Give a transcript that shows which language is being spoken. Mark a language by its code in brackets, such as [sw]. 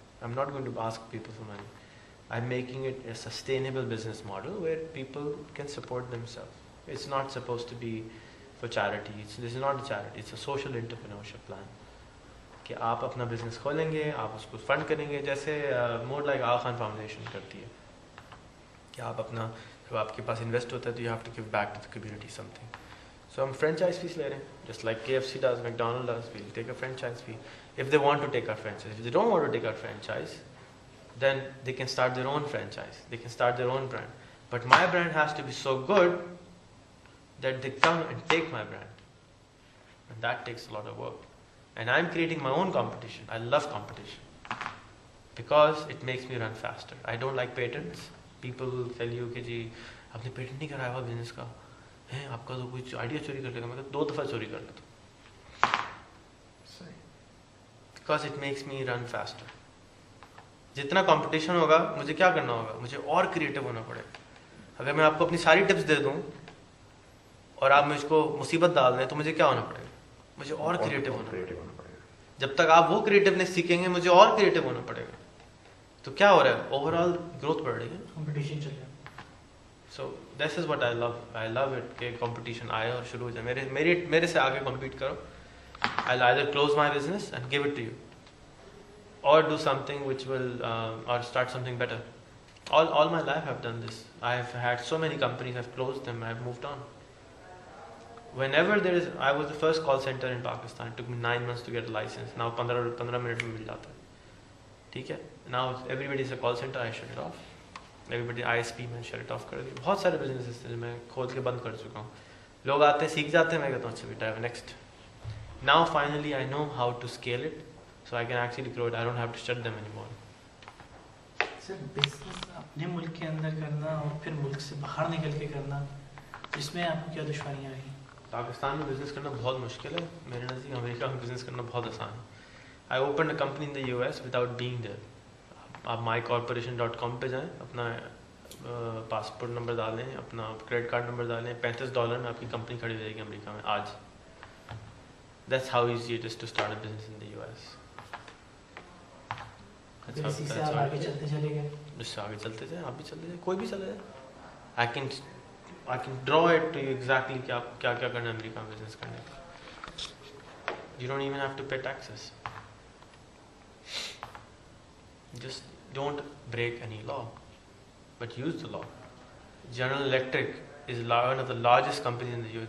[en] I'm not going to ask people for money. I'm making it a sustainable business model where people can support themselves. It's not supposed to be for charity. This is not a charity. It's a social entrepreneurship plan. [ur] کہ آپ اپنا business کھولیں گے, آپ اس کو fund کریں گے, جیسے مور لائک آغا خان فاؤنڈیشن کرتی ہے کہ آپ اپنا, جب آپ کے پاس انویسٹ ہوتا ہے تو [en] You have to give back to the community something. So [ur] ہم فرینچائز فیس لے رہے ہیں, [en] Just like KFC does, McDonald does, we will take a franchise fee if they want to take our franchise. If they don't want to take our franchise, then they can start their own franchise, they can start their own brand. But my brand has to be so good that they come and take my brand, and that takes a lot of work. And I'm creating my own competition. I love competition because it makes me run faster. I don't like patents. People will tell you [ur] کہ جی آپ نے patent نہیں کرایا ہوا business کا, ہے آپ کا تو کوئی آئیڈیا چوری کر لے گا. میں کہا 2 دفعہ چوری کر لیتا ہوں. [en] Because it makes me run faster. [ur] جتنا کمپٹیشن ہوگا مجھے کیا کرنا ہوگا, مجھے اور کریٹو ہونا پڑے گا. اگر میں آپ کو اپنی ساری ٹپس دے دوں اور آپ مجھ کو مصیبت ڈال دیں تو مجھے کیا ہونا پڑے گا, مجھے اور کریٹو ہونا پڑے گا. جب تک آپ وہ کریٹونیس سیکھیں گے مجھے اور کریٹو ہونا پڑے گا. تو کیا ہو رہا ہے, اوور آل گروتھ بڑھ رہی ہے, کمپٹیشن چل رہا ہے. [en] so this is what I love it [ur] کہ کمپٹیشن آئے اور شروع ہو جائے. میرے سے آگے کمپیٹ کرو. [en] I'll either close my business and give it to you, or do something which will, or start something better. All my life I've done this. I've had so many companies, I've closed them, I've moved on. Whenever I was the first call center in Pakistan. It took me 9 months to get a license. Now [ur] 15 minutes میں مل جاتا ہے. ٹھیک ہے, [en] now everybody is a call center, I shut it off. Everybody ISP میں shut it off [ur] کر دیا. بہت سارے بزنس جو میں کھول کے بند کر چکا ہوں. لوگ آتے ہیں, سیکھ جاتے ہیں, میں کہتا ہوں اچھا بیٹا next. [en] Now finally I know how to scale it, so I can actually grow it. I don't have to shut them anymore. [ur] Sir business اپنے ملک کے اندر کرنا اور پھر ملک سے باہر نکل کے کرنا, اس میں آپ کو کیا دشواریاں آئی؟ پاکستان میں بزنس کرنا بہت مشکل ہے. میرے نزدیک امریکہ میں بزنس کرنا بہت آسان ہے. [en] I opened a company in the US without being there. [ur] آپ mycorporation.com پہ جائیں, اپنا پاسپورٹ نمبر ڈالیں, اپنا کریڈٹ کارڈ نمبر ڈالیں, $35 میں آپ کی کمپنی کھڑی ہو جائے گی امریکہ میں آج. [en] That's how easy it is to start a business in the US. [ur] اس سے آپ آگے چلتے چلے گئے, اس سے آگے چلتے جائیں, آپ بھی چلتے جائیں, کوئی بھی چلے جائے. [en] I can draw it to you exactly [ur] کہ آپ کیا کرنا ہے امریکہ میں بزنس کرنے کا. [en] You don't even have to pay taxes. Just don't break any law, but use the law. General Electric is one of the largest companies in the US.